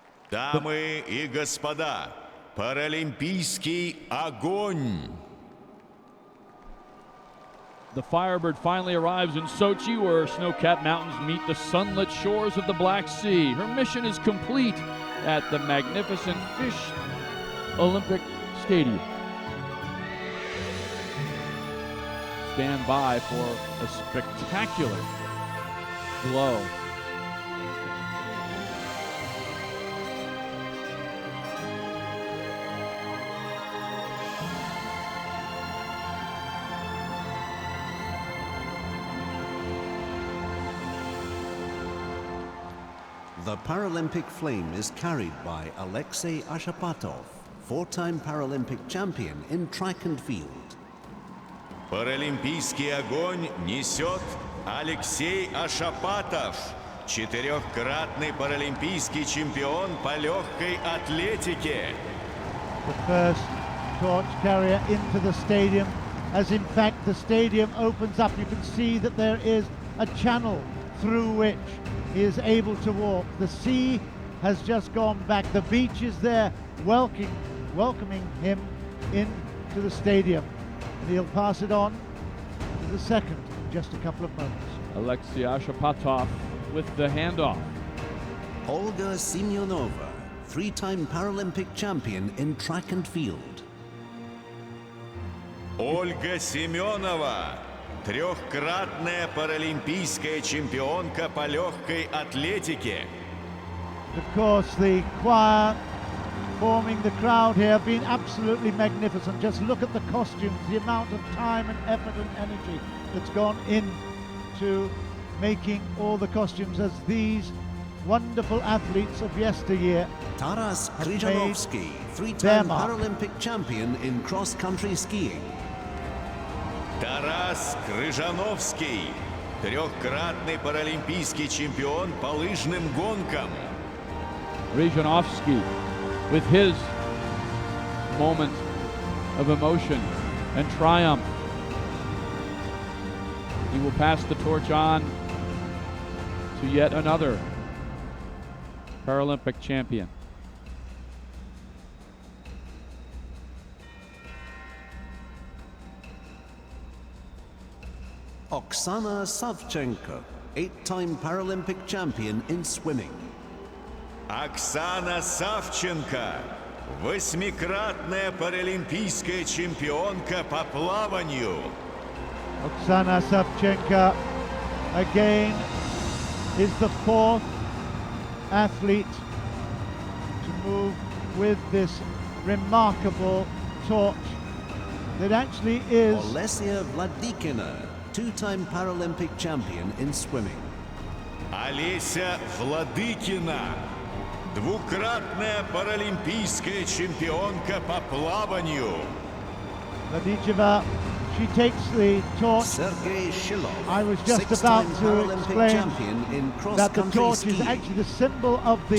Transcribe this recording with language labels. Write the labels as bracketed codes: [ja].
[ru] Дамы и господа, Паралимпийский огонь. [en] The Firebird finally arrives in Sochi, where snow-capped mountains meet the sunlit shores of the Black Sea. Her mission is complete at the magnificent Fisht Olympic Stadium. Stand by for a spectacular glow. The Paralympic Flame is carried by Alexei Ashapatov, four-time Paralympic champion in track and field. [ru] Паралимпийский огонь несет Алексей Ашапатов, четырехкратный паралимпийский чемпион по легкой атлетике. [en] The first torch carrier into the stadium, as in fact the stadium opens up. You can see that there is a channel through which he is able to walk. The sea has just gone back. The beach is there welcoming him into the stadium. And he'll pass it on to the second in just a couple of moments. Olesya Shapatov with the handoff. Olga Semyonova, three-time Paralympic champion in track and field. [ru] Ольга Семенова, трехкратная паралимпийская чемпионка по легкой атлетике. [en] Of course, the choir forming the crowd here have been absolutely magnificent. Just look at the costumes, the amount of time and effort and energy that's gone into making all the costumes as these wonderful athletes of yesteryear. Taras Kryzhanovsky, three-time Paralympic champion in cross-country skiing. [ru] Тарас Крыжановский, трехкратный паралимпийский чемпион по лыжным гонкам. [en] Kryzhanovsky with his moment of emotion and triumph. He will pass the torch on to yet another Paralympic champion. Oksana Savchenko, 8-time Paralympic champion in swimming. [ru] Оксана Савченко, восьмикратная паралимпийская чемпионка по плаванию. [en] Oksana Savchenko again is the fourth athlete to move with this remarkable torch that actually is Olesya Vladykina, two-time Paralympic champion in swimming. [ru] Olesya Vladykina, двукратная паралимпийская чемпионка по плаванию. [en] Vladykina, she takes the torch. Sergey Shilov, I was just about to explain that the torch is actually the symbol of the